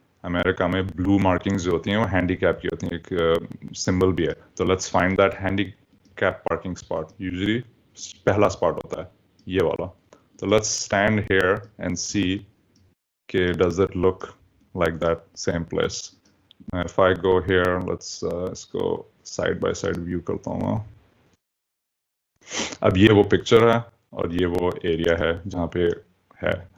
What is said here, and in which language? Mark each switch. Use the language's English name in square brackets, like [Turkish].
[Hindi] America में blue markings जो होती हैं वो हैंडीकैप की होती हैं, एक सिंबल भी है. तो [English] Let's find that handicap parking spot. [Hindi] Usually पहला स्पॉट होता है ये वाला. [English] तो let's stand here and see कि does it look like that same place. If I go here, let's go side by side view [Hindi] करता हूँ. अब ये वो पिक्चर है और ये वो एरिया है जहाँ पे है.